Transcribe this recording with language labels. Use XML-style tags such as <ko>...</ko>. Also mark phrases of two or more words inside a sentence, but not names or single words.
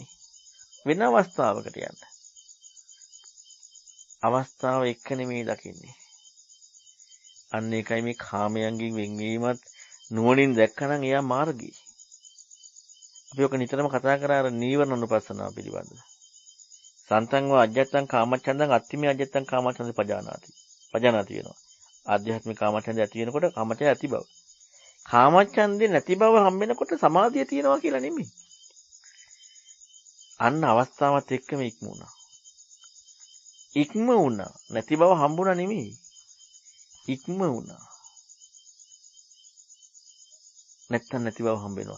<si>වෙන අවස්ථාවකට යන්න. අවස්ථාව එක්ක නෙමෙයි දකින්නේ. අන්න ඒකයි මේ කාමයන්ගෙන් වෙන්වීමත් නුවණින් දැක්කනම් එයා මාර්ගී. අපි ඔක නිතරම කතා කරා අර නීවරණ අනුපස්සනාව පිළිබඳව.</si> <pi>සන්තංව අජ්ජත්තං කාමච්ඡන්දං අත්තිමේ අජ්ජත්තං කාමච්ඡන්දේ පජානාති.</pi> <si>පජානාති වෙනවා. ආධ්‍යාත්මික කාමච්ඡන්දේ ඇති වෙනකොට කාමච්ඡන්දේ ඇති බව. කාමච්ඡන්දේ නැති බව හම්බෙනකොට සමාධිය තියෙනවා කියලා නෙමෙයි. අන්න අවස්ථාවත් එක්කම ඉක්ම වුණා. ඉක්ම වුණා. නැති බව හම්බුණා නෙමෙයි. ඉක්ම වුණා. නැත්තම් නැති බව හම්බෙනවා.</si>